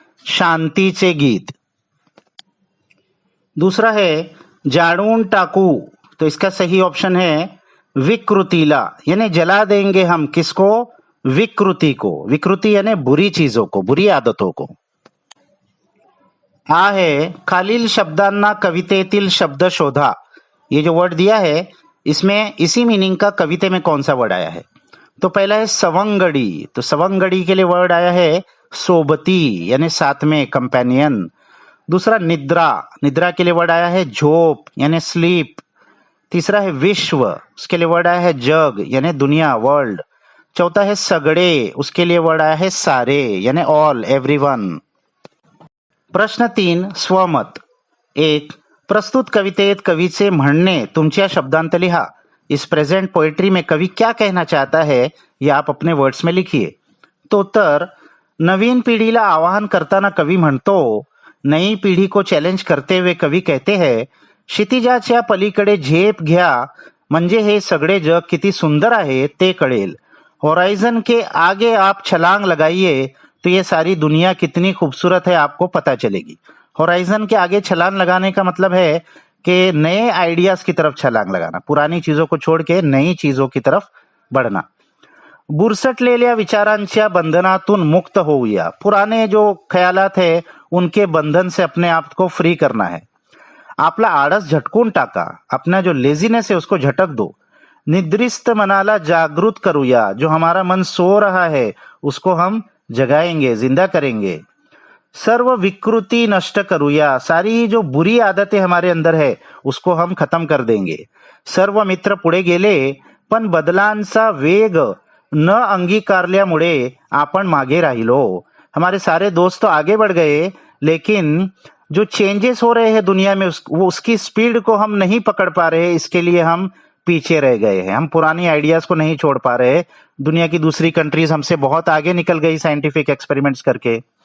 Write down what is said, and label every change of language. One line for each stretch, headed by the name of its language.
Marathi: शांतीचे गीत।
Hindi: दूसरा है
Marathi: जाड़ून टाकू,
Hindi: तो इसका सही ऑप्शन है विकृतिला, यानी जला देंगे हम किसको? विकृति को। विकृति यानी बुरी चीजों को, बुरी आदतों को।
Marathi: हा है खालील शब्दांना कवितेतील शब्द शोधा।
Hindi: ये जो वर्ड दिया है इसमें इसी मीनिंग का कविते में कौन सा वर्ड आया है? तो पहला है सवंगडी, तो सवंगडी के लिए वर्ड आया है सोबती, यानी साथ में, कंपेनियन। दूसरा निद्रा, निद्रा के लिए वर्ड आया है झोप, यानी स्लीप। तीसरा है विश्व, उसके लिए वर्ड आया है जग, यानी दुनिया, वर्ल्ड। चौथा है सगड़े, उसके लिए वर्ड आया है सारे, यानी ऑल, एवरीवन।
Marathi: प्रश्न 3 स्वमत। 1, प्रस्तुत कवितेत कवीचे म्हणणे तुमच्या शब्दांत लिहा।
Hindi: इस प्रेजेंट पोएट्री में कवि क्या कहना चाहता है ये आप अपने वर्ड्स में लिखिए।
Marathi: तो उत्तर, नवीन पीढ़ीला आवाहन करताना कवी म्हणतो,
Hindi: नई पीढ़ी को चॅलेंज करते हुए कवी कहते हैं,
Marathi: क्षितिजाच्या पलीकडे झेप घ्या, म्हणजे हे सगळे जग किती सुंदर आहे ते कळेल।
Hindi: होराइजन के आगे आप छलांग लगाइए तो ये सारी दुनिया कितनी खूबसूरत है आपको पता चलेगी। होराइजन के आगे छलांग लगाने का मतलब है कि नए आइडियाज की तरफ छलांग लगाना, पुरानी चीजों को छोड़ के नई चीजों की तरफ बढ़ना।
Marathi: बुरसटलेल्या विचारांच्या बंधनातून मुक्त होऊया,
Hindi: पुराने जो ख्यालात है उनके बंधन से अपने आप को फ्री करना है।
Marathi: आपला आळस झटकून टाका,
Hindi: अपना जो लेजीनेस है उसको झटक दो।
Marathi: निद्रिस्त मनाला जागृत करूया,
Hindi: जो हमारा मन सो रहा है उसको हम जगाएंगे, जिंदा करेंगे।
Marathi: सर्व विकृति नष्ट करूया,
Hindi: सारी जो बुरी आदतें हमारे अंदर है उसको हम खत्म कर देंगे।
Marathi: सर्व मित्र पुढे गेले पण बदलांचा वेग न अंगीकारल्यामुळे आपण मागे राहिलो।
Hindi: हमारे सारे दोस्त तो आगे बढ़ गए, लेकिन जो चेंजेस हो रहे हैं दुनिया में उसकी स्पीड को हम नहीं पकड़ पा रहे, इसके लिए हम पीछे रह गए हैं। हम पुरानी आइडियाज को नहीं छोड़ पा रहे। दुनिया की दूसरी कंट्रीज हमसे बहुत आगे निकल गई साइंटिफिक एक्सपेरिमेंट्स करके।